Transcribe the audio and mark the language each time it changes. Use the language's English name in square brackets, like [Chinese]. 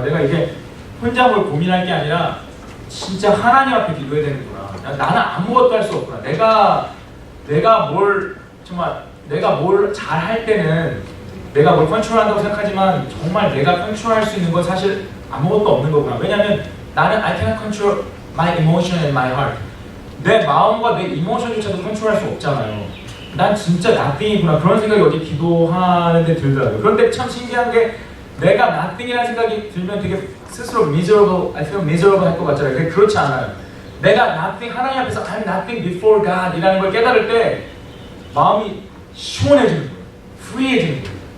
[Korean] 내가 이게 혼자 뭘 고민할 게 아니라 진짜 하나님 앞에 기도해야 되는구나. 나는 아무것도 할 수 없구나. 내가 뭘 잘 할 때는 내가 뭘 컨트롤한다고 생각하지만 정말 내가 컨트롤할 수 있는 건 사실 아무것도 없는 거구나. 왜냐면 나는 [English] I cannot control my emotion and my heart. [Korean] 내 마음과 내 이모션조차도 컨트롤할 수 없잖아요. 난 진짜 nothing이구나 그런 생각이 어제 기도하는데 들더라고요. 그런데 참 신기한 게 내가 nothing이라는 생각이 들면 되게 스스로 miserable, [English] I feel miserable [Korean] 할 것 같잖아요. 근데 그렇지 않아요. 내가 nothing, 하나님 앞에서 [English] I'm nothing before God [Korean] 이라는 걸 깨달을 때 마음이 시원해지는 거예요. free해지는 거예요.